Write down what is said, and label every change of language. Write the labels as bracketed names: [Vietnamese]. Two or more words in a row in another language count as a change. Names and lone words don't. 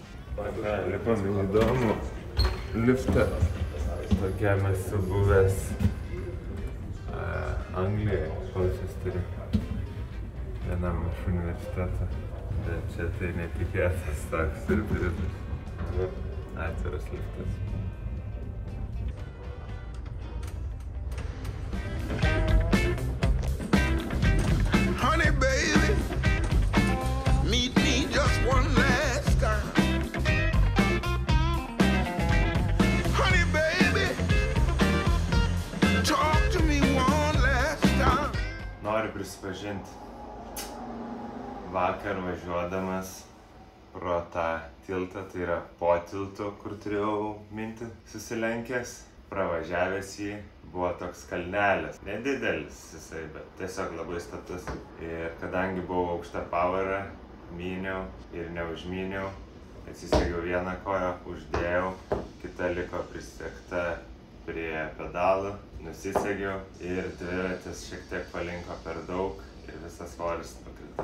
[Lithuanian] Lipam į įdomų liftą. Tokiam esu buvęs Anglijoje, Kolčestery, vienam iš universiteto. Bet čia tai netikėtas toks siurprizas. Atviras liftas. [English] Honey baby, meet me just one last time. Honey baby, talk to me one last time. [Lithuanian] Noriu prisipažinti, vakar važiuodamas pro tą tiltą, tai yra po tiltu, kur turėjau mintį susilenkęs, pravažiavęs jį, buvo toks kalnelis. Nedidelis jisai, bet tiesiog labai status. Ir kadangi buvau aukšta pavara, myniau ir neužmyniau, atsisegiau vieną koją, uždėjau, kita liko prisegta prie pedalų, nusisegiau ir dviratis šiek tiek palinko per daug ir visas svoris nukrito.